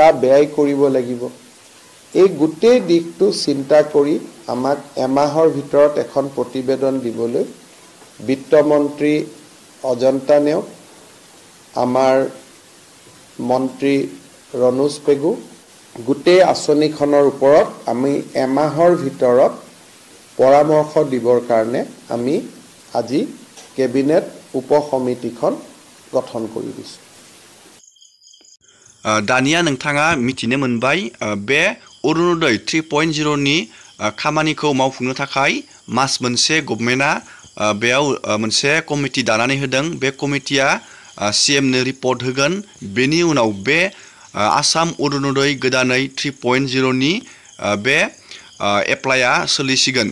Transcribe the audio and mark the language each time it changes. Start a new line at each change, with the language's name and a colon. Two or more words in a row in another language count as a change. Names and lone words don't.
Assamese: ব্যয় কৰিব লাগিব, এই গোটেই দিশটো চিন্তা কৰি আমাক এমাহৰ ভিতৰত এখন প্ৰতিবেদন দিবলৈ বিত্তমন্ত্ৰী অজন্তা নেওগ, আমাৰ মন্ত্ৰী ৰণোজ পেগু, গোটেই আঁচনিখনৰ ওপৰত আমি এমাহৰ ভিতৰত পৰামৰ্শ দিবৰ কাৰণে আমি আজি কেবিনেট উপসমিতিখন গঠন কৰি দিছোঁ।
Bodo: दानिया नोंथाङा मिथिनो मोनबाय बे अरुणोदय 3.0 नि खामानिखौ मावफुंनो थाखाय मास मोनसे गभर्नमेन्टआ बेयाव मोनसे कमिटि दानानै होदों। बे कमिटिया CMनो रिपर्ट होगोन। बेनि उनाव बे आसाम अरुणोदय गोदानै 3.0 नि बे एप्लाइआ सोलिसिगोन।